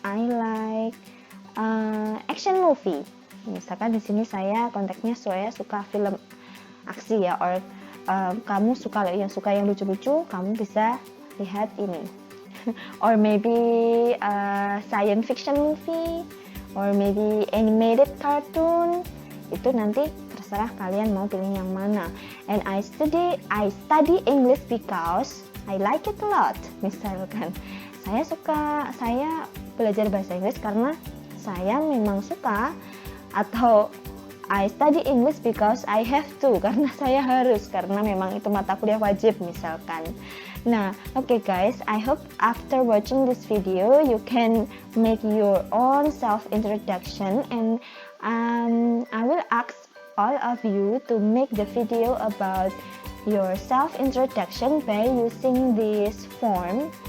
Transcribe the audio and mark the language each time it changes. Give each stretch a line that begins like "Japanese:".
English: I like action movie.
Indonesian: Misalkan di sini saya konteksnya saya suka film aksi ya, or kamu suka yang lucu-lucu, kamu bisa lihat ini.
English: Or maybe science fiction movie, or maybe animated cartoon.
Indonesian: Itu nanti terserah kalian mau pilih yang mana.
English: And I study English because I like it a lot.
Indonesian: Misalkan saya belajar bahasa Inggris karena saya memang suka, atau
English: I study English because I have to,
Indonesian: karena saya harus, karena memang itu mata kuliah wajib misalkan.
English: Nah, okay guys, I hope after watching this video you can make your own self-introduction, and I will ask all of you to make the video about your self-introduction by using this form.